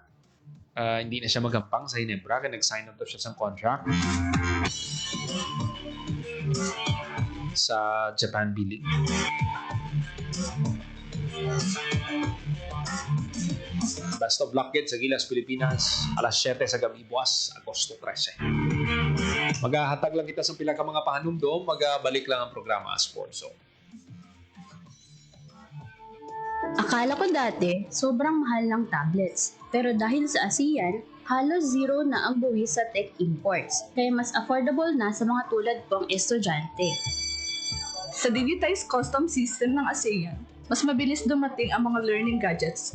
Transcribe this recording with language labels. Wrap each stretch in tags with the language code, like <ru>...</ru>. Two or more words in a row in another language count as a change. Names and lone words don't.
<tl>Hindi na siya</tl> <hil>magampang sa Hinebra kaya nag-</hil> <en>sign up</en> <hil>siya sa contract sa Japan B-League.</hil> <en>Best of luck</en> <hil>sa Gilas Pilipinas alas 7 sa gabi buwas Agosto 13. Maghahatag lang kita sa pila ka mga pahanumdom, magbalik lang ang programa Sports Zone.</hil> <tl>Akala ko dati, sobrang mahal ng tablets. Pero dahil sa ASEAN, halos zero na ang buwis sa</tl> <en>tech imports.</en> <tl>Kaya mas affordable na sa mga tulad kong estudyante. Sa</tl> <en>digitized custom system</en> <tl>ng ASEAN, mas mabilis dumating ang mga</tl> <en>learning gadgets.</en>